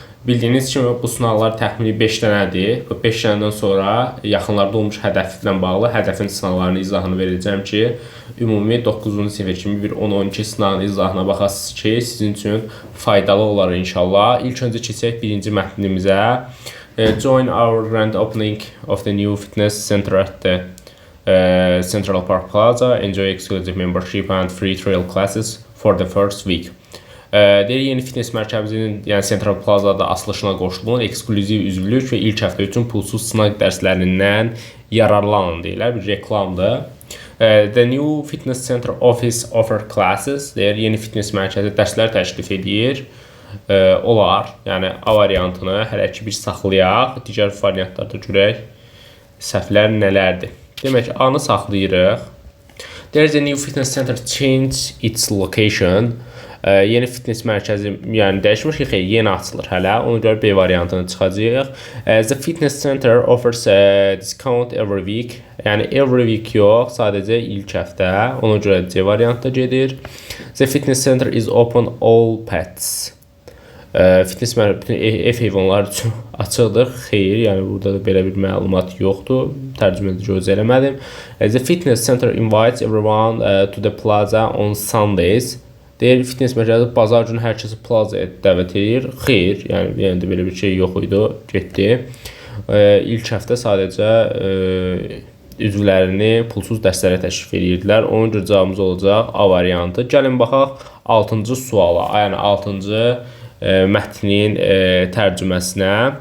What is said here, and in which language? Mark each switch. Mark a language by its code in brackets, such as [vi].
[az] Bildiyiniz kimi bu sınaqlar təxmini 5 dənədir. Bu 5 dənədən sonra yaxınlarda olmuş hədəflə bağlı hədəfin sınaqlarının izahını verəcəm ki, ümumi 9-cu sinifə kimi bir 10-12 sınağın izahına baxasınız ki, sizin üçün faydalı olar inşallah. İlk öncə keçək birinci mətnimizə. [en] Join our grand opening of the new fitness center at the Central Park Plaza. Enjoy exclusive membership and free trial classes for the first week. [az] Deyir, yeni fitness mərkəzinin, yəni Central Plaza'da açılışına qoşulun, eksklüziv üzvlük və ilk həftə üçün pulsuz sınaq dərslərindən yararlanın deyirlər, bir reklamdır. [en] The new fitness center office offer classes. [az] Deyir, yeni fitness mərkəzi dərslər təklif edir. Olar, yəni A variantını hələ ki bir saxlayaq, digər variantlarda görək səhvlər nələrdir. Demək, A-nı saxlayırıq. [en] There's a new fitness center change its location. [az] Yeni fitness mərkəzi yəni dəyişmiş, yeni açılır hələ. Ona görə B variantını çıxacağıq. [en] The fitness center offers a discount every week. [az] Yəni every week yox, sadəcə ilk həftə. Ona görə C variantda gedir. [en] The fitness center is open all pets. [az] Fitness bütün ev heyvanları üçün açıqdır. Xeyr, yəni burada da belə bir məlumat yoxdur. Tərcümədə göz eləmədim. [en] The fitness center invites everyone to the plaza on Sundays. [az] Deyir, fitness mərkəzi bazar günü hər kəsi plazaya dəvət edir. Xeyr, yəni də belə bir şey yox idi, getdi. İlk həftə sadəcə üzvlərini pulsuz dərslərə təşrif edirdilər. Onun görə cavabımız olacaq A variantı. Gəlin baxaq 6-cı suala, yəni 6-cı mətnin tərcüməsinə.